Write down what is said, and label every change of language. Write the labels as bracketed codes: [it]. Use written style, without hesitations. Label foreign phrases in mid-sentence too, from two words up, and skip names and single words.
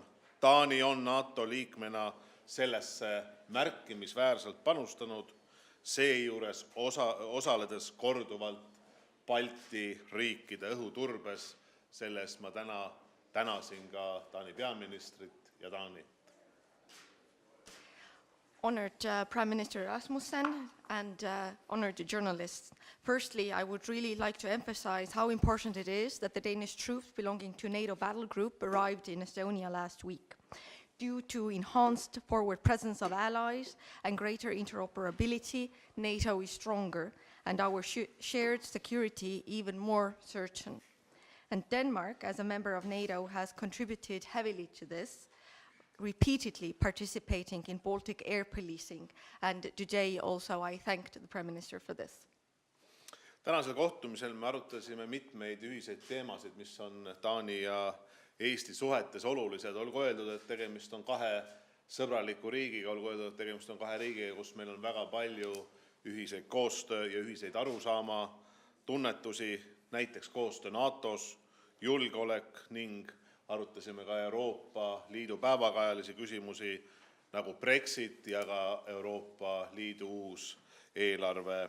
[et] Taani on NATO liikmena sellesse märkimisväärselt panustanud, seejuures osaledes korduvalt Balti riikide õhuturbes. Selles ma tänasin ka Taani peaministrit ja Taanit. [en] Honored Prime Minister Rasmussen and honored journalists. Firstly, I would really like to emphasize how important it is that the Danish troops belonging to NATO battle group arrived in Estonia last week. Due to enhanced forward presence of allies and greater interoperability, NATO is stronger and our shared security even more certain. And Denmark, as a member of NATO, has contributed heavily to this, repeatedly participating in Baltic air policing. And today also I thanked the Prime Minister for this. [et] Tänasel kohtumisel me arutasime mitmeid ühiseid teemasid, mis on Taani ja Eesti suhetes olulised. Olgu öeldud, et tegemist on kahe sõbraliku riigiga, olgu öeldud, et tegemist on kahe riigiga, kus meil on väga palju ühiseid koostöö ja ühiseid arusaama tunnetusi, näiteks koostöö NATOs, julgeolek ning arutasime ka Euroopa Liidu päevakajalisi küsimusi nagu Brexit ja ka Euroopa Liidu uus eelarve.